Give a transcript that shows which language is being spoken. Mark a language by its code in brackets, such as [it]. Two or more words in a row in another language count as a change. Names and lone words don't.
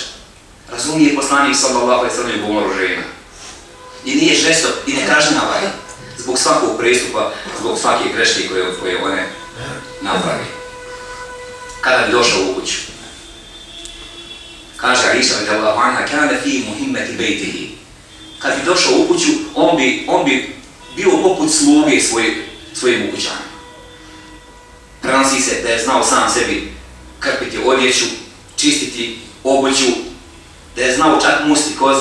[bs] Razumije poslanik [ar] صلى الله عليه وسلم [bs] ljubomoru žena. I nije žestok i ne kažnjava je zbog svakog prestupa, zbog svake greške koje one napravi. Kada bi došao u kuću, kaže Aisha [ar] رضي الله عنها, كان في مهمة بيته. [bs] Kad bi došao u kuću, on bi bio poput sluge svojim ukućanima. Prenosi se da je znao sam sebi krpiti odjeću, čistiti obuću, da je znao čak musti koze.